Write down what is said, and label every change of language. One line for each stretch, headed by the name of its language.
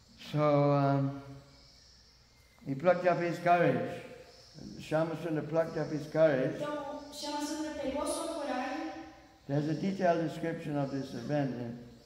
English: So he plucked up his courage. Shamasundar plucked up his courage.
Portuguese: Então, Shama Sundar pegou sua coragem.
English: There's a detailed description of this event in